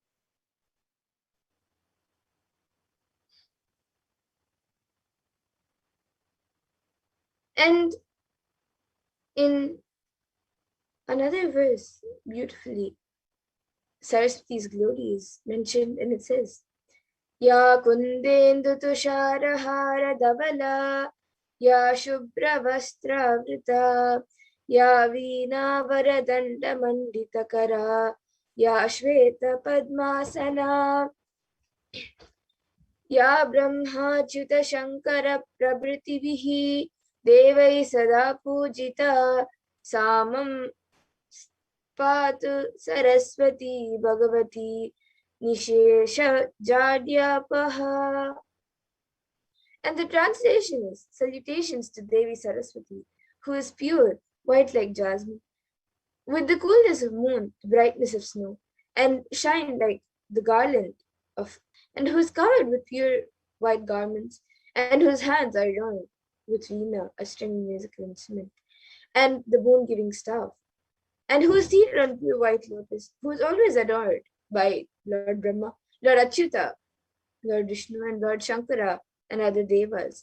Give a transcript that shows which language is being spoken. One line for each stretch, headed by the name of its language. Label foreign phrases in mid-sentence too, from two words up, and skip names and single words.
English: And in another verse, beautifully, Saraswati's glory is mentioned, and it says,
Sanskrit: Ya kundendu tusharahara davala, Ya shubra vastra vrita, Ya veena varadanda manditakara, Ya shveta padmasana, Ya brahmachuta shankara prabhritivihi, Devai sada pujita, Samam Patu Saraswati Bhagavati Nishesha Jadyapaha.
English: And the translation is salutations to Devi Saraswati, who is pure, white like jasmine, with the coolness of moon, the brightness of snow, and shine like the garland of, and who is covered with pure white garments, and whose hands are adorned with veena, a stringed musical instrument, and the boon giving staff, and who is seated on pure white lotus, who is always adored by Lord Brahma, Lord Achyuta, Lord Vishnu, and Lord Shankara, and other devas.